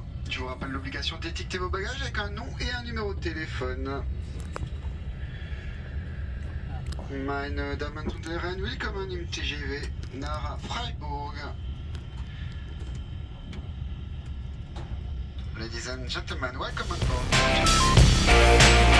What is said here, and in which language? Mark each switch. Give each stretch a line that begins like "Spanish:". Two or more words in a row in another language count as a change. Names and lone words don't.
French: Je vous rappelle l'obligation d'étiqueter vos bagages avec un nom et un numéro de téléphone.
German: Meine Damen und Herren, willkommen im TGV nach Freiburg.
English: Ladies and gentlemen, welcome on board.